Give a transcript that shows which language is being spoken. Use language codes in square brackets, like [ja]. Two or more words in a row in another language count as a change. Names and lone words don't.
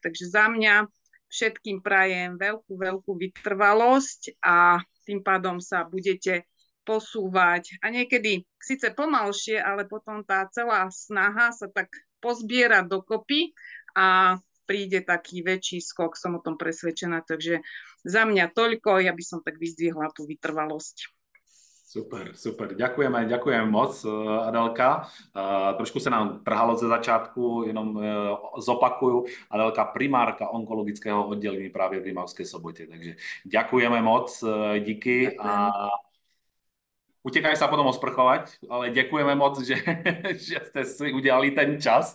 [sk] Takže za mňa všetkým prajem veľkú vytrvalosť a tým pádom sa budete posúvať a niekedy síce pomalšie, ale potom tá celá snaha sa tak pozbiera dokopy a príde taký väčší skok, som o tom presvedčená, takže za mňa toľko, ja by som tak vyzdvihla tú vytrvalosť. Super. Ďakujem moc, Adelka. [cs] Trošku se nám trhalo ze začátku, jenom zopakuju. Adelka, primárka onkologického oddělení právě v Rimavské Sobotě. [sk] Takže ďakujeme moc, díky. A utekaj sa potom osprchovať, ale ďakujeme moc, že ste si udělali ten čas.